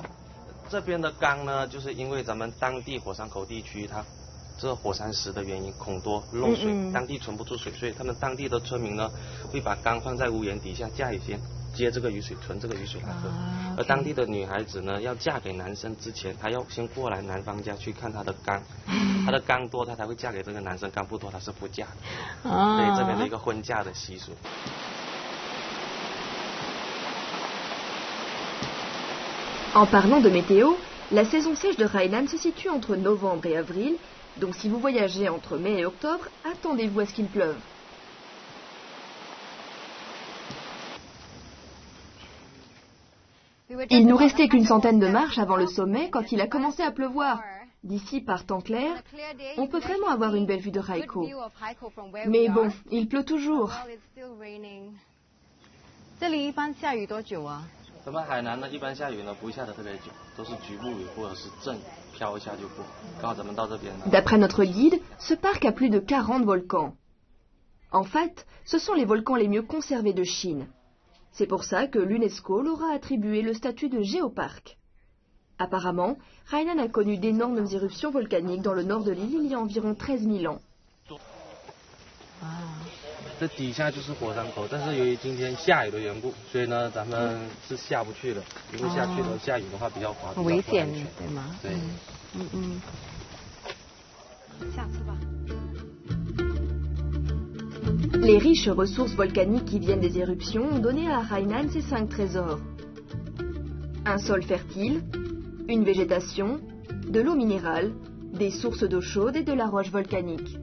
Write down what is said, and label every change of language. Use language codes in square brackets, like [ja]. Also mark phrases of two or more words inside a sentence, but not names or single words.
[zh] 这边的缸呢，就是因为咱们当地火山口地区它这火山石的原因，孔多漏水，当地存不住水，所以他们当地的村民呢会把缸放在屋檐底下架雨先接这个雨水，存这个雨水来喝。而当地的女孩子呢，要嫁给男生之前，她要先过来男方家去看她的缸，她的缸多，她才会嫁给这个男生；缸不多，她是不嫁的。所以这边的一个婚嫁的习俗。 [fr] En parlant de météo, la saison sèche de Hainan se situe entre novembre et avril, donc si vous voyagez entre mai et octobre, attendez-vous à ce qu'il pleuve. Il nous restait qu'une centaine de marches avant le sommet quand il a commencé à pleuvoir. D'ici, par temps clair, on peut vraiment avoir une belle vue de Haikou. Mais bon, il pleut toujours. [zh] 这里一般下雨多久啊？咱们海南呢，一般下雨呢不会下得特别久，都是局部雨或者是阵飘一下就过。刚好咱们到这边呢。 [fr] D'après notre guide, ce parc a plus de 40 volcans. En fait, ce sont les volcans les mieux conservés de Chine. C'est pour ça que l'UNESCO leur a attribué le statut de géoparc. Apparemment, Hainan a connu d'énormes éruptions volcaniques dans le nord de l'île il y a environ 13 000 ans. [zh] 这底下就是火山口，但是由于今天下雨的缘故，所以呢，咱们是下不去了。如果下去了，下雨的话比较滑，很危险，对吗？对。下次吧。 [fr] Les riches ressources volcaniques qui viennent des éruptions ont donné à Hainan ses 5 trésors. Un sol fertile, une végétation, de l'eau minérale, des sources d'eau chaude et de la roche volcanique.